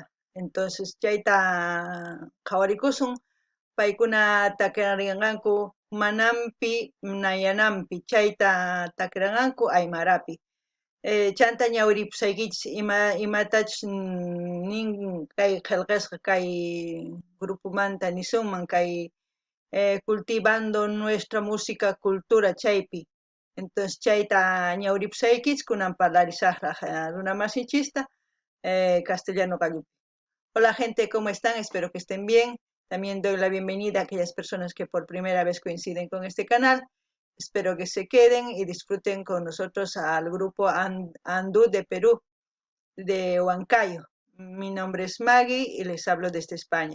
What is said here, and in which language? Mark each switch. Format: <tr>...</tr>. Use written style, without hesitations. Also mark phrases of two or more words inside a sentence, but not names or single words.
<qu>Entonces chayta qhawarikusun paykuna takiranqanku Humanampi Nayanampi chayta takiranqanku Aymarapi. Chanta ñawiripusaykichis imatachus nin kay qillqisqa kay grupomanta nisunman kay</qu> <es>cultivando nuestra música cultura</es> <qu>chaypi. Entonces chayta ñawiripusaykichis kunan parlarisaqraq runamasinchista castellano gallupi.</qu> <es>Hola gente, ¿cómo están? Espero que estén bien. También doy la bienvenida a aquellas personas que por primera vez coinciden con este canal. Espero que se queden y disfruten con nosotros al grupo Andú de Perú, de Huancayo. Mi nombre es Maggie y les hablo desde España.</es>